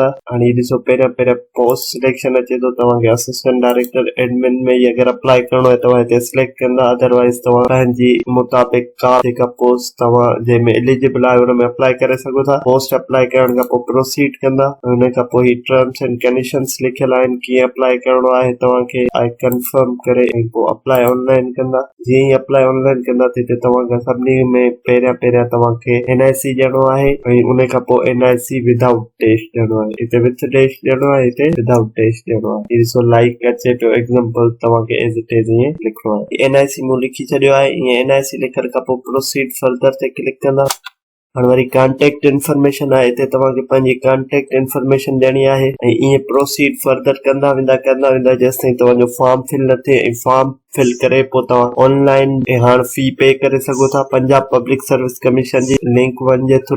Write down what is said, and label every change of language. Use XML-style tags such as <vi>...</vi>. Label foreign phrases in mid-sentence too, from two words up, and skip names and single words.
<sd>हाणे ॾिसो पहिरियां पोस्ट सिलेक्शन अचे थो तव्हांखे</sd> <en>assistant director admin</en> <sd>में। ही अगरि अप्लाई करणो आहे तव्हां हिते सिलेक्ट कंदा, अदरवाइज़ तव्हां पंहिंजी मुताबिक का जेका पोस्ट तव्हां जंहिंमें एलिजिबल आहे उन में अप्लाई करे सघो था।</sd> <en>post apply</en> <sd>करण खां पोइ प्रोसीड कंदा। उन खां पोइ ही</sd> <en>terms and conditions</en> <sd>लिखियल आहिनि कीअं अप्लाई करणो आहे तव्हांखे। आई कंफर्म करे ऐं पोइ</sd> <en>apply online</en> <sd>कंदा। जीअं ई</sd> <en>apply online</en> <sd>कंदा त हिते तव्हांखां सभिनी में पहिरियां तव्हांखे NIC ॾियणो आहे ऐं उन खां पोइ NIC</sd> <en>without test</en> <sd>ॾियणो आहे। हिते</sd> <en>with test</en> <sd>ॾियणो आहे, हिते</sd> <en>without test</en> <sd>ॾियणो आहे। ॾिसो लाइक अचे पियो एग्जांपल, तव्हांखे</sd> <en>as it is</en> <sd>ईअं लिखणो आहे। NIC मूं लिखी छॾियो आहे। ईअं NIC लिखण खां पोइ</sd> <en>proceed further</en> <sd>ते क्लिक कंदा। हाणे वरी</sd> <en>contact information</en> <sd>आहे। हिते तव्हांखे पंहिंजी</sd> <en>contact information</en> <sd>ॾियणी आहे ऐं ईअं</sd> <en>proceed further</en> <sd>कंदा वेंदा जेसि ताईं तव्हांजो</sd> <en>form fill</en> <sd>न थिए। ऐं</sd> <en>form fill</en> <sd>करे पोइ तव्हां ऑनलाइन हाणे</sd> <en>fee pay</en> <sd>करे सघो था पंजाब पब्लिक सर्विस कमीशन जी लिंक 1 जे थ्रू।</sd>